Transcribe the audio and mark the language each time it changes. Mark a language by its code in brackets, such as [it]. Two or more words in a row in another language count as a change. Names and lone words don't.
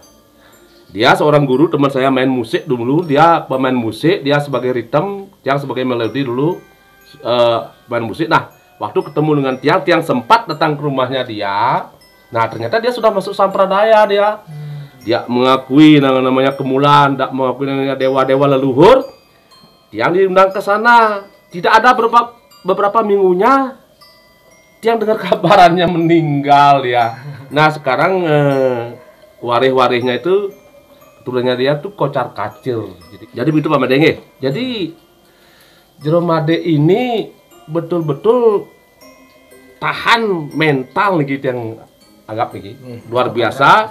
[id] Dia seorang guru, teman saya main musik dulu. Dia pemain musik, dia sebagai rhythm, yang sebagai melodi dulu main musik. Nah, waktu ketemu dengan Tiang sempat datang ke rumahnya dia. Nah, ternyata dia sudah masuk sampradaya dia. Dia mengakui namanya kemulan, tidak mengakui namanya dewa-dewa leluhur. Tiang diundang ke sana. Tidak ada beberapa minggunya Tiang dengar kabarannya meninggal ya. Nah, sekarang waris-warisnya itu keturunannya dia tuh kocar kacir. Jadi begitu Pak Madenge. Jadi Jelomade ini betul-betul tahan mental nih yang anggap nih luar biasa.